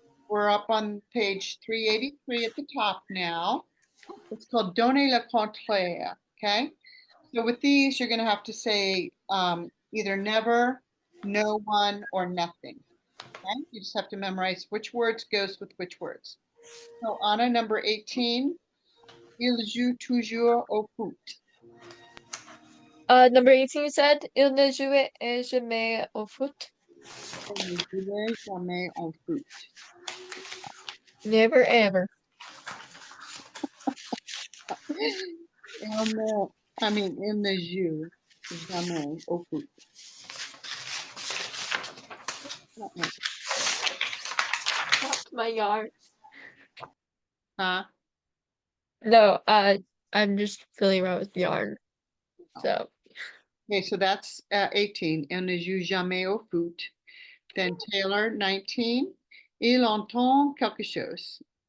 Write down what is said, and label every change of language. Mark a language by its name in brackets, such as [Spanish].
[English] We're up on page 383 at the top now. It's called Donner le contraire, okay? So with these, you're gonna have to say either never, no one, or nothing, okay? You just have to memorize which words goes with which words. So Anna, number 18, [French] il joue toujours au foot. [English] Number 18 you said, [French] il ne joue jamais au foot. Il ne jouait jamais au foot. [English] Never ever. [French] Il ne joue jamais au foot. [English] That's my yarn. Huh? No, I'm just filling around with yarn. So Okay, so that's 18. [French] Il ne joue jamais au foot. [English] Then Taylor, 19. [French] Il entend quelque chose.